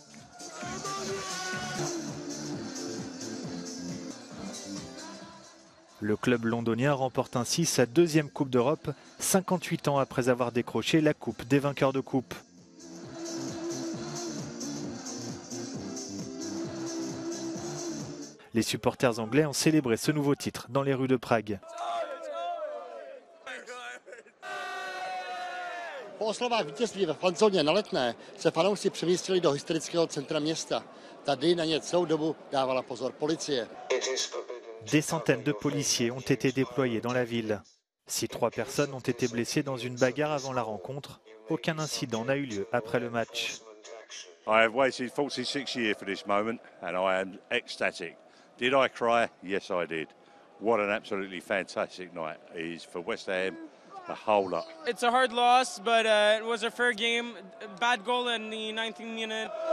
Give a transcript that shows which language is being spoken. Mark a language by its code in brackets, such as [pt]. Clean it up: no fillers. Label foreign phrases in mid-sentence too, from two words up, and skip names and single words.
[fr] Le club londonien remporte ainsi sa deuxième Coupe d'Europe, 58 ans après avoir décroché la Coupe des vainqueurs de coupe. Les supporters anglais ont célébré ce nouveau titre dans les rues de Prague. [cs] Po oslavách vítězství ve Fanzóně na Letné se fanoušci přemístili do historického centra města. Tady na ně celou dobu dávala pozor policie. [fr] Des centaines de policiers ont été déployés dans la ville. Si 3 personnes ont été blessées dans une bagarre avant la rencontre, aucun incident n'a eu lieu après le match. [en] I have waited 46 years for this moment and I am ecstatic. Did I cry? Yes, I did. What an absolutely fantastic night it is for West Ham, the whole lot. It's a hard loss, but it was a fair game. Bad goal in the 19th minute.